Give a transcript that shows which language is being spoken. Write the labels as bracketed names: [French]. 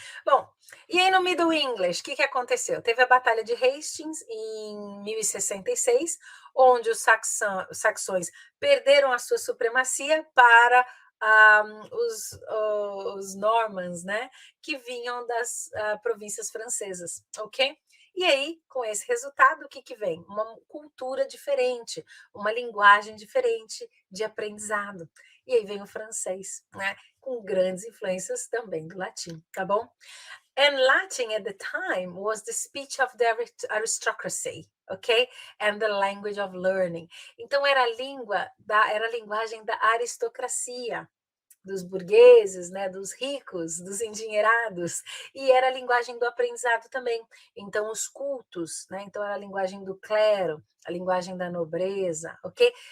[Portuguese] Bom, e aí no Middle English, o que aconteceu? Teve a Batalha de Hastings em 1066, onde os saxões perderam a sua supremacia para os normans, né, que vinham das províncias francesas, ok? E aí, com esse resultado, o que vem? Uma cultura diferente, uma linguagem diferente de aprendizado. E aí vem o francês, né, com grandes influências também do latim, tá bom? [English] And Latin at the time was the speech of the aristocracy, ok? And the language of learning. [Portuguese] Então era a linguagem da aristocracia, dos burgueses, né, dos ricos, dos endinheirados, e era a linguagem do aprendizado também. Então, os cultos, né, então era a linguagem do clero, a linguagem da nobreza, ok?